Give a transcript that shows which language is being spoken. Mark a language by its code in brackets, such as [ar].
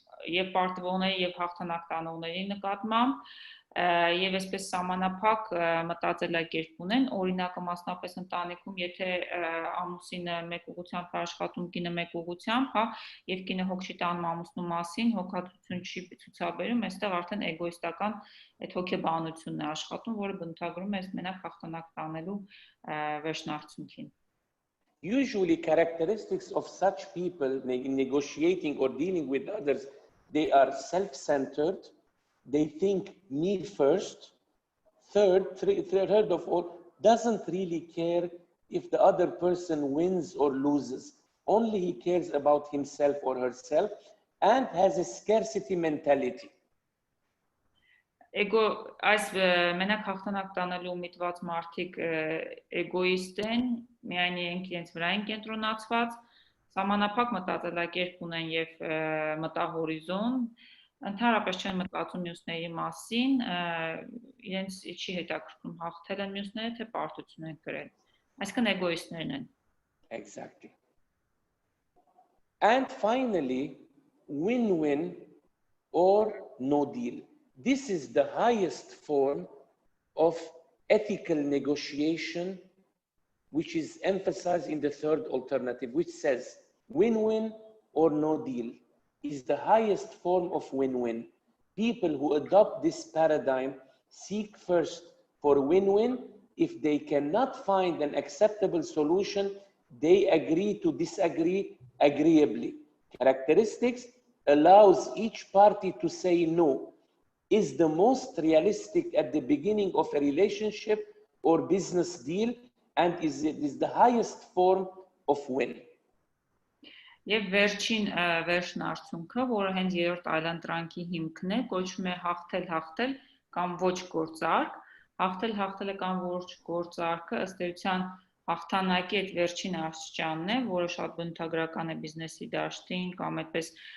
[hy] եւ պարտվողների եւ հաղթանակ տանողների նկատմամբ եւ այսպես սահմանափակ մտածելակերպ ունեն, օրինակը մասնապես ընտանիքում, եթե ամուսինը մեկ ուղղությամբ աշխատում, կինը մեկ ուղղությամբ, հա, եւ կինը հոգ չի տանում ամուսնու մասին, հոգատություն չի ցուցաբերում, այստեղ արդեն էգոիստական այդ հոգեբանությունն է աշխատում, որը բնութագրում է մենակ հաղթանակ տանելու վերջնարդյունքին. [en] Usually characteristics of such people in negotiating or dealing with others, they are self-centered, they think me first, third of all, doesn't really care if the other person wins or loses. Only he cares about himself or herself and has a scarcity mentality. [hy] Այս մենակ հաղթանակ տանելու միտված մարդիկ էգոիստ են, միայն իրենք իրենց վրա են կենտրոնացված, սահմանափակ մտածելակերպ ունեն եւ մտահորիզոն, ընդհանրապես չեն մտածում մյուսների մասին, իրենց չի հետաքրքրում հաղթել են մյուսները, թե պարտություն են կրել։ Այսինքն էգոիստներն են։ [en] Exactly. And finally, win-win or no deal. This is the highest form of ethical negotiation, which is emphasized in the third alternative, which says win-win or no deal is the highest form of win-win. People who adopt this paradigm seek first for win-win. If they cannot find an acceptable solution, they agree to disagree agreeably. Characteristics allows each party to say no is the most realistic at the beginning of a relationship or business deal and is the highest form of win. [hy] Եվ վերջին վերջնարդյունքը, որը հենց երրորդ այլընտրանքի հիմքն է, կոչվում է հաղթել կամ ոչ գործարք։ Հաղթելը կամ ոչ գործարքը ըստ էության հաղթանակի այդ վերջին աստիճանն է, որը շատ բնութագրական է բիզնեսի դաշտին կամ այդպես